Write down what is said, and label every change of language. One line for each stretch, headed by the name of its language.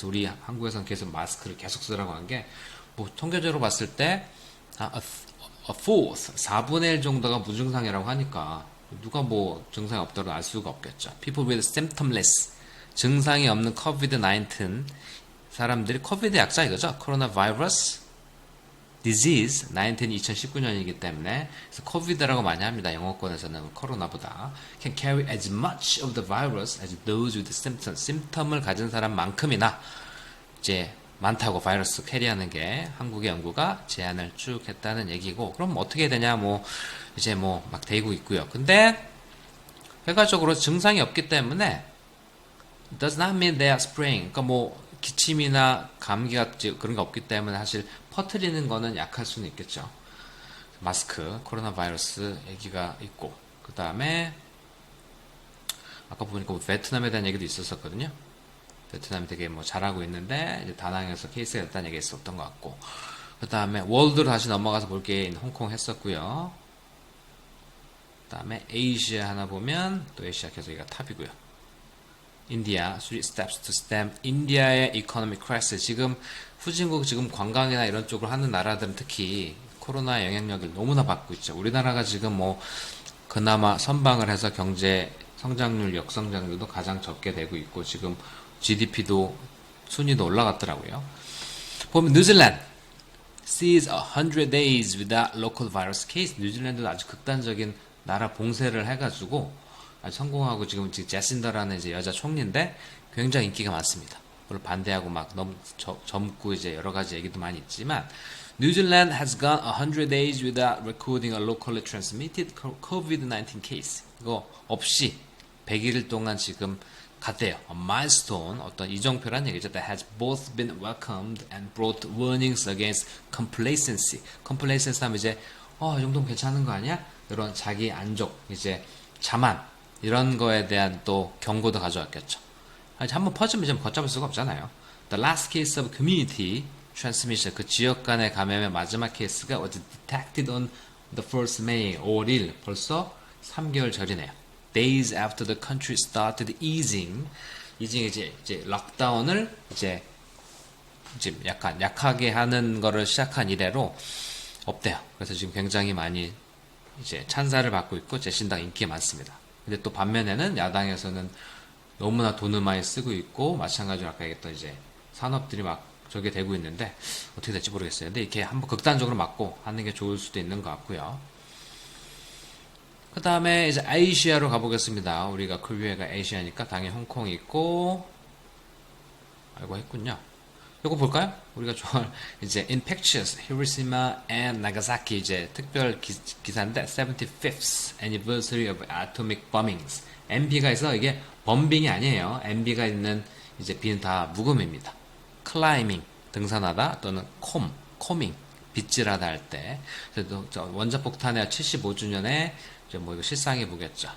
Korean: 그래서 우리 한국에서는 계속 마스크를 계속 쓰라고 한 게 통계적으로 봤을 때
English: a fourth
Korean: 4분의 1 정도가 무증상이라고 하니까 누가 증상이 없다고 알 수가 없겠죠.
English: people with symptomless
Korean: 증상이 없는 COVID-19 사람들이 코비드 약자 이거죠. 코로나 바이러스 disease 19이 2019년이기 때문에 그래서 코비드라고 많이 합니다. 영어권에서는 코로나보다
English: can carry as much of the virus as those with symptoms.
Korean: 심텀을 가진 사람만큼이나 이제 많다고 바이러스 캐리하는 게 한국의 연구가 제안을 쭉 했다는 얘기고 그럼 어떻게 해야 되냐 이제 막 되고 있고요. 근데 결과적으로 증상이 없기 때문에
English: does not mean they are spraying.
Korean: 그러니까 기침이나 감기 같은 그런 게 없기 때문에 사실 퍼뜨리는 거는 약할 수는 있겠죠. 마스크, 코로나 바이러스 얘기가 있고, 그 다음에 아까 보니까 뭐 베트남에 대한 얘기도 있었었거든요. 베트남이 되게 뭐 잘하고 있는데 이제 다낭에서 케이스가 있다는 얘기 있었던 것 같고, 그 다음에 월드로 다시 넘어가서 볼 게 홍콩 했었고요. 그 다음에 에이시아 하나 보면 또 에이시아 계속 여기가 탑이고요.
English: 인디아, 3 steps to stem 인디아의 economic crisis.
Korean: 지금 후진국 지금 관광이나 이런 쪽으로 하는 나라들은 특히 코로나 영향력을 너무나 받고 있죠. 우리나라가 지금 뭐 그나마 선방을 해서 경제 성장률, 역성장률도 가장 적게 되고 있고 지금 GDP도 순위도 올라갔더라고요.
English: 보면 뉴질랜드 sees 100 days without local virus case.
Korean: 뉴질랜드도 아주 극단적인 나라 봉쇄를 해가지고 아주 성공하고 지금 제신더라는 이제 여자 총리인데 굉장히 인기가 많습니다. 그걸 반대하고 막 너무 젊고 이제 여러 가지 얘기도 많이 있지만
English: New Zealand has gone 100 days without recording a locally transmitted COVID-19 case.
Korean: 이거 없이 100일 동안 지금 갔대요.
English: A milestone,
Korean: 어떤 이정표란 얘기죠.
English: That has both been welcomed and brought warnings against complacency.
Korean: complacency 하면 이제 이 정도면 괜찮은 거 아니야? 이런 자기 안족, 이제 자만 이런 거에 대한 또 경고도 가져왔겠죠. 한번 퍼지면 이제 걷잡을 수가 없잖아요.
English: The last case of community transmission,
Korean: 그 지역 간의 감염의 마지막 케이스가
English: was detected on the 1st May,
Korean: 5월 1일, 벌써 3개월 전이네요.
English: Days after the country started easing,
Korean: 이제 락다운을 이제 약간 약하게 하는 거를 시작한 이래로 없대요. 그래서 지금 굉장히 많이 이제 찬사를 받고 있고 제신당 인기가 많습니다. 근데 또 반면에는 야당에서는 너무나 돈을 많이 쓰고 있고 마찬가지로 아까 얘기했던 이제 산업들이 막 저게 되고 있는데 어떻게 될지 모르겠어요. 근데 이렇게 한번 극단적으로 맞고 하는 게 좋을 수도 있는 것 같고요. 그 다음에 이제 아시아로 가보겠습니다. 우리가 코리아가 아시아니까 당연히 홍콩이 있고 알고 했군요. 이거 볼까요? 우리가 좋아할 이제
English: infectious Hiroshima and Nagasaki
Korean: 이제 특별 기사인데
English: 75th anniversary of atomic bombings.
Korean: MB가 있어 이게 범빙이 아니에요. MB가 있는 이제 B는 다 묵음입니다. climbing 등산하다 또는 combing 빗질하다 할 때. 그래도 원자 폭탄의 75주년에 뭐 이거 실상해 보겠죠.